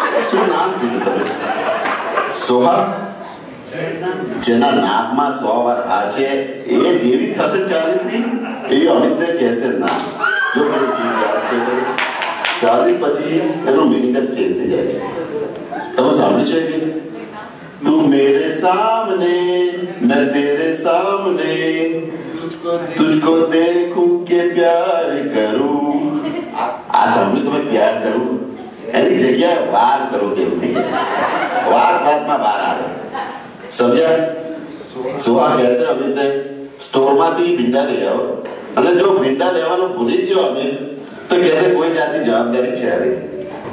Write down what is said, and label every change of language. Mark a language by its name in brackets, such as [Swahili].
[Gujarati] શું નામ કીધું તમે? સોહા? જેના નામમાં 100 વાર આ છે એ જેવી થશે 40ની એ અમિતને કહેશે ના. જો મને યાદ છે 40 પછી એનો મિનિંગ જ ચેન્જ થઈ જાય છે. તમે સાંભળ્યું છે કે [Hindi] તું મેરે સામને मैं तेरे सामने तुझको देखूं के प्यार करूं. [Gujarati] આ સાંભળ્યું તમે? પ્યાર કરું એની જગ્યાએ વાર કરું કેવું થઈ જાય. વાતમાં બહાર આવે. સમજ્યા? સુહા કહેશે અમિતને સ્ટોરમાંથી ભીંડા લઈ આવો, અને જો ભીંડા લેવાનું ભૂલી ગયો અમિત તો કહેશે કોઈ જાતની જવાબદારી છે નહીં.